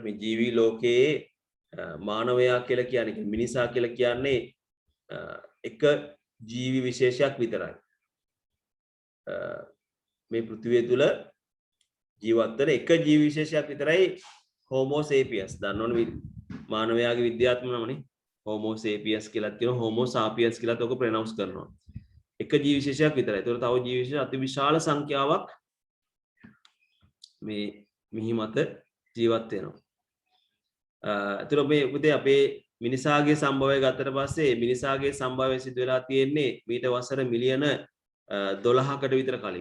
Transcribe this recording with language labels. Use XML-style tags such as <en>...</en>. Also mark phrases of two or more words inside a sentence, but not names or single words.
<si>මේ ජීවි ලෝකයේ මානවයා කියලා කියන්නේ මිනිසා කියලා කියන්නේ එක ජීවි විශේෂයක් විතරයි. මේ පෘථිවිය තුල ජීවත් වෙන එක ජීවි විශේෂයක් විතරයි Homo sapiens. දන්නවනේ මානවයාගේ විද්‍යාත්මක නමනේ. Homo sapiens කියලාත් කියනවා, Homo sapiens කියලාත් ඔක ප්‍රොනවුන්ස් කරනවා. එක ජීවි විශේෂයක් විතරයි. ඒතකොට තව ජීවි විශේෂ අතිවිශාල සංඛ්‍යාවක් මේ මිහි මත ජීවත් වෙනවා. ඒතර මේ පුතේ අපේ මිනිසාගේ සම්භවය ගත්තට පස්සේ මිනිසාගේ සම්භවය සිදු වෙලා තියෙන්නේ මීට වසර මිලියන 12කට විතර කලින්.</si>